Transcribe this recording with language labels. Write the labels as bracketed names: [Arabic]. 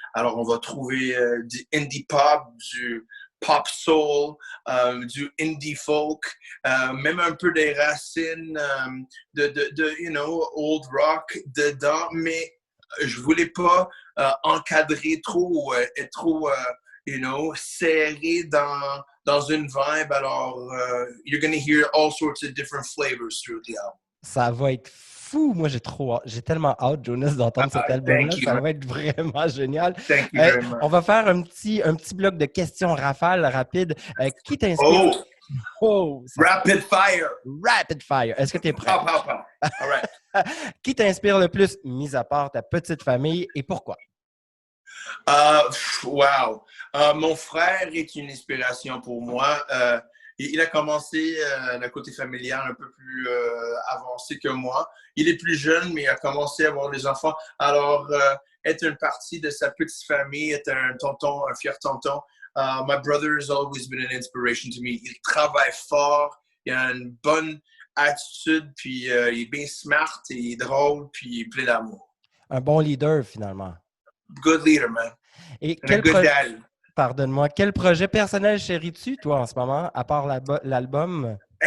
[French] Alors, on va trouver du indie pop, du pop soul, du indie folk, même un peu des racines old rock dedans, mais je voulais pas encadrer trop, être trop serré dans une vibe. [English] Alors, you're going to hear all sorts of different flavors through the album. [French] Ça va être fou. Moi, j'ai tellement hâte, Jonas, d'entendre cet album-là. [English] Thank you, [French] Ça [English] man. [French] va être vraiment génial. [English] Thank you very much. [French] On va faire un petit bloc de questions rafales rapides. Qui t'inspire? [English] Oh, rapid fire. Rapid fire. [French] Est-ce que tu es prêt? [English] Pop, pop, pop. All right. [French] Qui t'inspire le plus, mis à part ta petite famille, et pourquoi? Wow. Mon frère est une inspiration pour moi. Il a commencé le côté familial un peu plus avancé que moi. Il est plus jeune, mais il a commencé à avoir des enfants. Alors, être une partie de sa petite famille, être un tonton, un fier tonton. [English] My brother has always been an inspiration to me. [French] Il travaille fort, il a une bonne attitude, puis il est bien smart, il est drôle, puis il est plein d'amour. Un bon leader, finalement. [English] Good leader, man. [French] Et [English] good dad. [French] Pardonne-moi, quel projet personnel chéris-tu, toi, en ce moment, à part l'album?